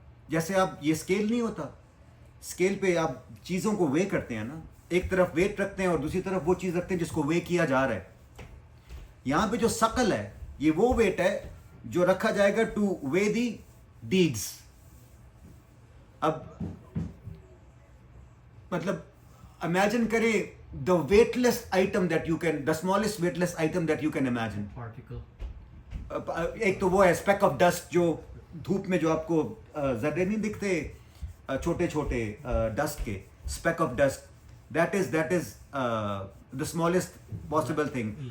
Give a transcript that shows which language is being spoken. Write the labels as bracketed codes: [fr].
[hi] जैसे आप ये स्केल नहीं होता, स्केल पे आप चीज़ों को वे करते हैं ना, एक तरफ वेट रखते हैं और दूसरी तरफ वो चीज़ रखते हैं जिसको वे किया जा रहा है. यहाँ पे जो शकल है ये वो वेट है जो रखा जाएगा [en] To way the deeds. [hi] अब मतलब इमेजिन करें [en] the weightless item that you can, the smallest weightless item that you can imagine. Particle. [hi] एक तो वो है स्पेक ऑफ डस्ट, जो धूप में जो आपको जर्रे नहीं दिखते, छोटे छोटे डस्ट के, spec of dust, [en] That is the smallest possible thing.